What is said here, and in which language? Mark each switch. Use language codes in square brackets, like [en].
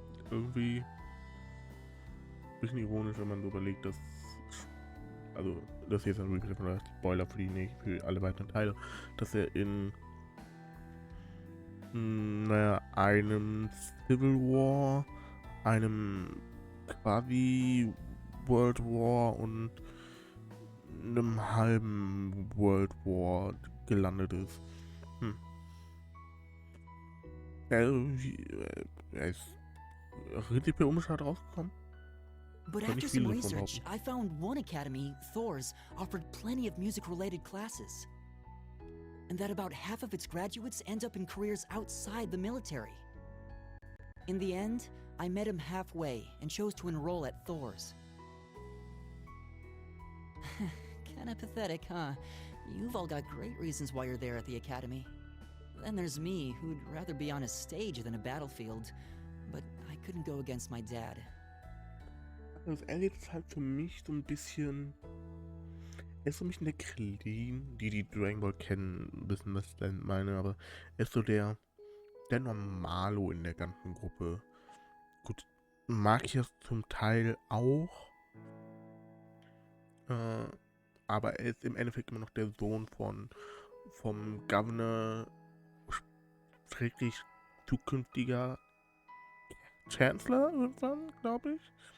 [de] Irgendwie ein bisschen ironisch, wenn man so überlegt, dass, also das hier ist ein Recap von der Spoiler für alle weiteren Teile, dass er in einem Civil War, einem quasi World War und einem halben World War gelandet ist. Er ist richtig unbeschadet rausgekommen. [en] But after some research, I found one academy, Thors, offered plenty of music-related classes. And that about half of its graduates end up in careers outside the military. In the end, I met him halfway and chose to enroll at Thors. Kinda pathetic, huh? You've all got great reasons why you're there at the academy. Then there's me, who'd rather be on a stage than a battlefield, but I couldn't go against my dad. [de] Das Elliots ist halt für mich so ein bisschen. Er ist so ein bisschen der Krillin, die Dragon Ball kennen, wissen, was ich dann meine, aber er ist so der Normalo in der ganzen Gruppe. Gut, mag ich das zum Teil auch, aber er ist im Endeffekt immer noch der Sohn vom Governor, schrägstrich zukünftiger Chancellor irgendwann, glaube ich.